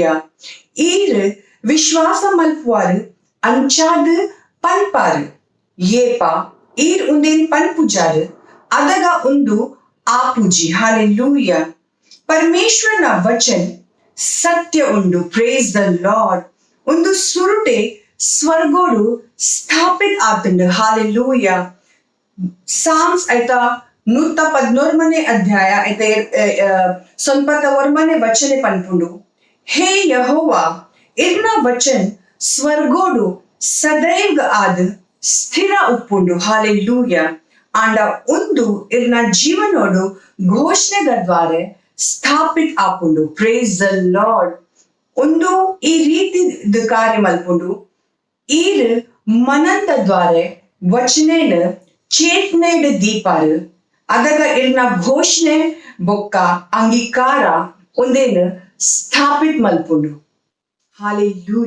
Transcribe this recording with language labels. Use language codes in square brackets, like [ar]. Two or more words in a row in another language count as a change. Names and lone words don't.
[tcy] ಈರ್ ವಿಶ್ವಾಸ ಮಲ್ಪುವಾರು ಅಂಚಾದ ಪನ್ಪಾರು ಏಪ ಈರ್ ಉಂದೇನ್ ಪನ್ಪುಜಾರು ಅದಗ ಉಂದು ಆಪುಜಿ ಹಾಲೆಲೂಯ. ಪರಮೇಶ್ವರನ ವಚನ್ ಸತ್ಯ ಉಂಡು [en] praise the Lord. [tcy] ಒಂದು ಸುರುಟೆ ಸ್ವರ್ಗೋಡು ಸ್ಥಾಪಿತ್ ಆತಂಡು ಹಾಲೆಲೂಯ. ಸಾಮ್ಸ್ ಐತಾ 114 ಅಧ್ಯಾಯ ಐತ ಸ್ವಲ್ಪತವರ್ಮನೆ ವಚನೆ ಪನ್ಪುಂಡು. ಹೇ ಯೆಹೋವಾ ಇರ್ನ ವಚನ್ ಸ್ವರ್ಗೋಡು ಸದೈವ್ ಆದ್ ಸ್ಥಿರ ಉಪ್ಪುಂಡು ಹಾಲೆಲೂಯ. ಆಂಡ ಒಂದು ಇರ್ನ ಜೀವನೋಡು ಘೋಷಣೆದ ದ್ವಾರೆ ಸ್ಥಾಪಿತ್ ಆಪುಂಡು [en] praise the Lord. [tcy] ಒಂದು ಈ ರೀತಿ ಕಾರ್ಯ ಮಲ್ಪುಂಡು. ಈರ್ ಮನಂದ ದ್ವಾರೆ ವಚನೇನ ಚೇತನೆಡ ದೀಪಾರು ಅದಗ ಇರ್ನ ಘೋಷಣೆ ಬೊಕ್ಕ ಅಂಗೀಕಾರ ಒಂದೇನು ಸ್ಥಾಪಿತ್ ಮಲ್ಪುಂಡು ಹಾಲೆಲೂಯ.